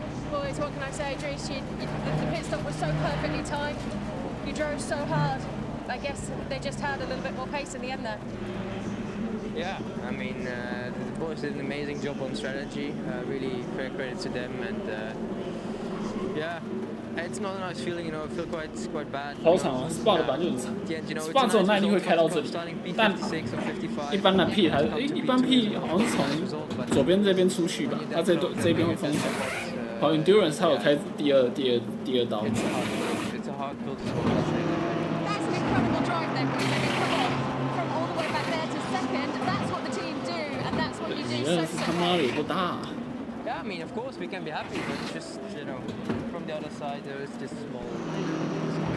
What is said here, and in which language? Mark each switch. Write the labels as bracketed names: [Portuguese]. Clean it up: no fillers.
[English] Boys, what can I say, Dries? The pit stop was so perfectly timed. You drove so hard. I guess they just had a little bit more pace in the end there. Yeah, I mean, the boys did an amazing job on strategy. Really fair credit to them, and yeah, it's not a nice feeling. I feel quite bad. [Chinese] 好长啊 ，Spa 的版就很长，Spa 只有耐力会开到这里，但一般的 P 还是一般 P 好像是从左边这边出去吧，它这边会封起来。好 ，Endurance 它有开第二刀。 [English] It's a hard field to score. That's an incredible drive there, Bruce. Come on, from all the way back there to second. That's what the team do, and that's what you do so [Chinese] 他妈的也不大。 [English] Yeah, I mean, of course we can be happy, but it's just from the other side there is this small.